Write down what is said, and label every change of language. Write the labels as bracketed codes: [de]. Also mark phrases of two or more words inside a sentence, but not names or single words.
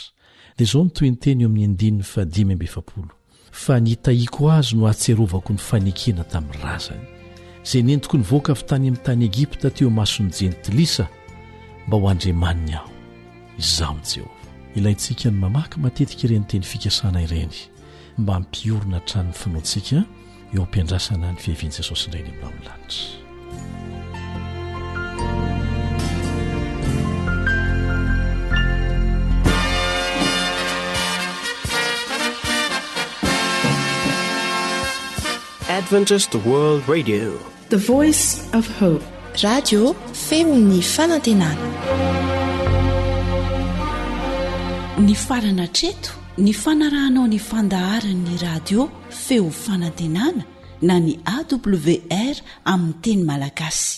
[mg] Dia izao ny toy ny teny eo amin'ny 5:10 fa nitahiako azy no atserovako ny fanekena tamin'ny razany, izay nentiko ny voaka avy tany amin'ny tany Egipta teo masony Jentilisa mba ho andriamaniny aho. Izaho ny Jehovah. Ilaintsika ny mamaky matetika ireny teny fikasana ireny mba hampiorina hatrany finoantsika eo ampiandrasana ny fiavian'i Jesosy indray ny amin'ny lanitra. [en] Adventist World Radio, the voice of hope. [mg] Radio Femini Fanantenana. Ny farana treto, ny fanarahanao ny fandaharan'ny radio Feo Fanantenana na ny AWR amin'ny teny malagasy.